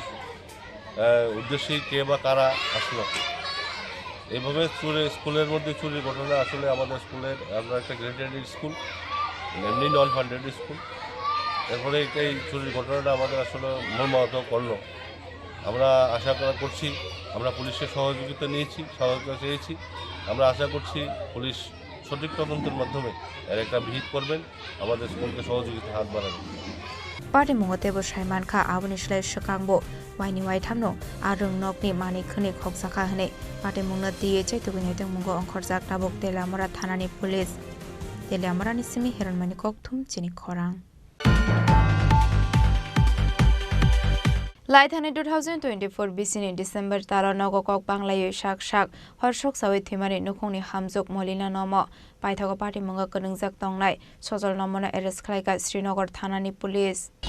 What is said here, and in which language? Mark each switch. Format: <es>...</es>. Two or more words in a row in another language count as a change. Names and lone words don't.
<bn>উদ্দেশ্যেই কে বা কারা আসলো এইভাবে স্কুলের মধ্যে চুরির ঘটনা আসলে আমাদের স্কুলের আমরা একটা</bn> <en>graded school</en> <bn>এমনি</bn> <en>non funded school</en> <bn>এরপরে এই চুরির ঘটনাটা আমাদের আসলে মর্মাহত করলো আমরা আশা করছি আমরা পুলিশের সহযোগিতা চেয়েছি আমরা আশা করছি পুলিশ সঠিক তদন্তের মাধ্যমে এর একটা বিহিত করবেন আমাদের স্কুলকে সহযোগিতা হাত বাড়াবেন</bn> <trp>पाटिमुंगो तेबो साइमानखा आबुनिस्लाय सकांगबो वाइनि वाइथामनो आरं नकनि मानि खनि खगसाखा हनै पाटिमुंनो दिये चैतुगुनि मुंगो अंखरजाक ताबक तेलामरा थानानि पुलिस तेलामरानि सिमि हेरनमानि ककथुम चिनि खरां लाइथानि 2024 बिसिनि डिसेम्बर तालो नगो कक बांलायै शाक हरसक सावै थैमानि नुखुंनि हामजुक मलिना नम पाइथागो पाटिमुंगो कनंगजाक तंनाय सजल नमनो एरेस्ट खालायगा श्रीनगर थानानि पुलिस</trp>